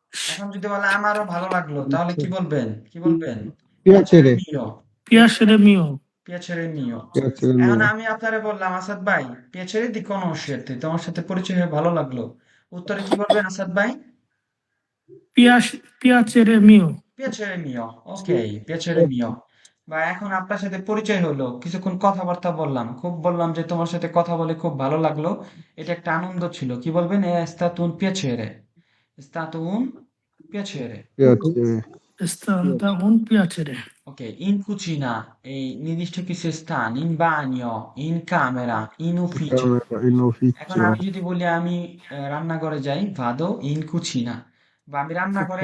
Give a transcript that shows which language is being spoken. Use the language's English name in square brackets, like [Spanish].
[Bangla] এখন যদি বলে আমারও ভালো লাগলো, তাহলে কি বলবেন? কি বলবেন? [Italian] পিয়াচেরে, পিয়াসেরে মিও piacere mio. পিয়াচেরে [Bangla] এখন [Italian] মিয়া, [Bangla] আমি আপনারে বললাম আসাদ ভাই, [Italian] piacere di conoscerti, [Bangla] তোমার সাথে পরিচয় হয়ে ভালো লাগলো। উত্তরে কি বলবেন আসাদ ভাই? [Italian] পিয়াচেরে মিও piacere mio, ওকে, piacere mio। [Bangla] বা এখন আপনার সাথে পরিচয় হলো, কিছুক্ষণ কথাবার্তা বললাম, খুব বললাম যে তোমার সাথে কথা বলে খুব ভালো লাগলো, এটা একটা আনন্দ ছিল, কি বলবেন? [Italian] è stato un piacere, è stato un piacere। পিয়াচেরে, স্থানটা উন পিয়াচেরে Ok, in cucina, [Bangla] নির্দিষ্ট কিছু স্থান, [Italian] in bagno, in camera, in ufficio। [Bangla] Camera, [Italian] ইন [Bangla] এখন [Italian] অফিসিও, [Bangla] আমি যদি বলি আমি রান্নাঘরে যাই, [Italian] vado in cucina, [Bangla] বা আমি রান্নাঘরে